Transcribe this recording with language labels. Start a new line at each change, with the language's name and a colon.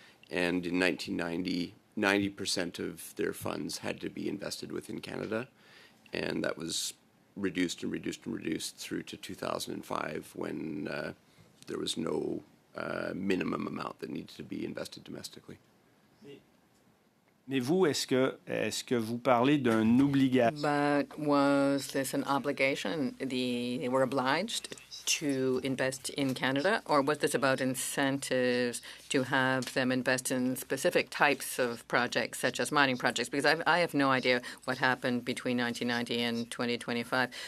English: And in 1990, 90% of their funds had to be invested within Canada. And that was reduced and reduced and reduced through to 2005 when there was no minimum amount that needed to be invested domestically.
French: Mais vous, est-ce que vous parlez d'une obligation?
English: But was this an obligation? They were obliged to invest in Canada, or was this about incentives to have them invest in specific types of projects, such as mining projects? Because I have no idea what happened between 1990 and 2025.